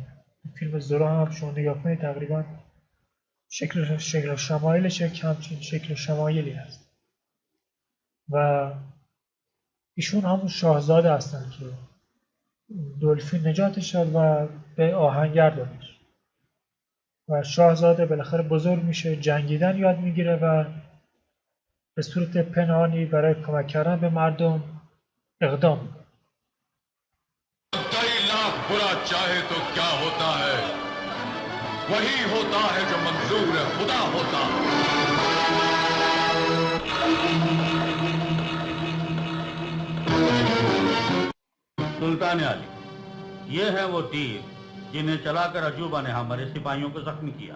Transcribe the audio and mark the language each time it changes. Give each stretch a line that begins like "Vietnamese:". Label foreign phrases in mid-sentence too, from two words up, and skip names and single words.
Persian: فیلم زورو هم شما نگاه کنید تقریبا شکل شمایلش همچین شکل شمایلی هست و ایشون همون شاهزاده هستن که دلفین نجاتش شد و به آهنگر دادش و شاهزاده بالاخره بزرگ میشه، جنگیدن یاد میگیره و به صورت پنهانی برای کمک کردن به مردم اقدام میکنه.
Hindi: बुरा चाहे तो क्या होता है, वही होता है जो मंजूर खुदा होता है। सुल्तान आली, ये है वो तीर जिन्हें चलाकर अजूबा ने हमारे सिपाहियों को जख्मी किया।